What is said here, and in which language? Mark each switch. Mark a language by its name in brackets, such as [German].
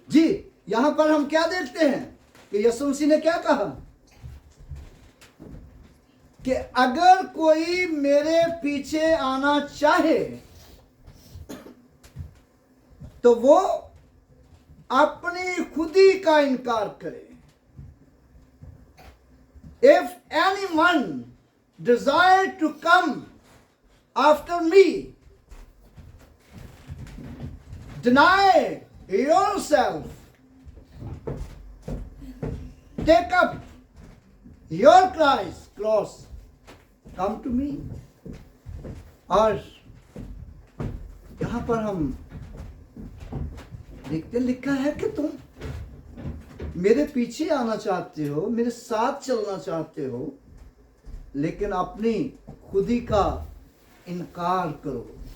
[Hindi] जी, यहाँ पर हम क्या देखते हैं कि यीशु मसीह ने क्या कहा कि अगर कोई मेरे पीछे आना चाहे तो वो अपनी खुदी का इनकार करे। [English] If anyone desire to come after me, deny yourself, take up your cross, come to me. [Hindi] और यहाँ पर हम देखते लिखा है कि तुम मेरे पीछे आना चाहते हो, मेरे साथ चलना चाहते हो, लेकिन अपनी खुदी का इनकार करो।